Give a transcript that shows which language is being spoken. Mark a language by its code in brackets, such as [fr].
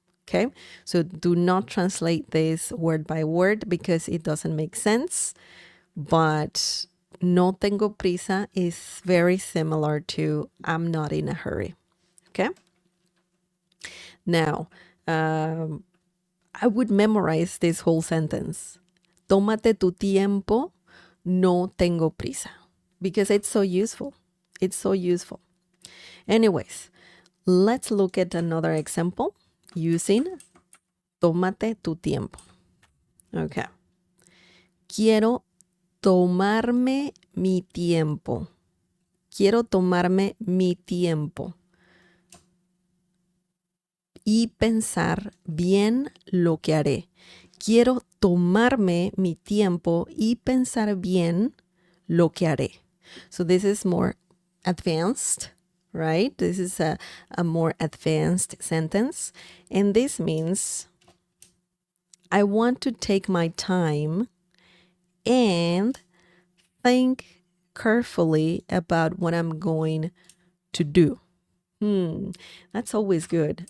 [en] Okay, so do not translate this word by word because it doesn't make sense, but [es] no tengo prisa [en] is very similar to I'm not in a hurry. Okay? Now, I would memorize this whole sentence. [es] Tómate tu tiempo, no tengo prisa. [en] Because it's so useful. It's so useful. Anyways, let's look at another example using [es] tómate tu tiempo. [en] Okay. [es] Quiero tomarme mi tiempo. Quiero tomarme mi tiempo y pensar bien lo que haré. Quiero tomarme mi tiempo y pensar bien lo que haré. [en] So this is more advanced, right? This is a more advanced sentence. And this means I want to take my time and think carefully about what I'm going to do. That's always good.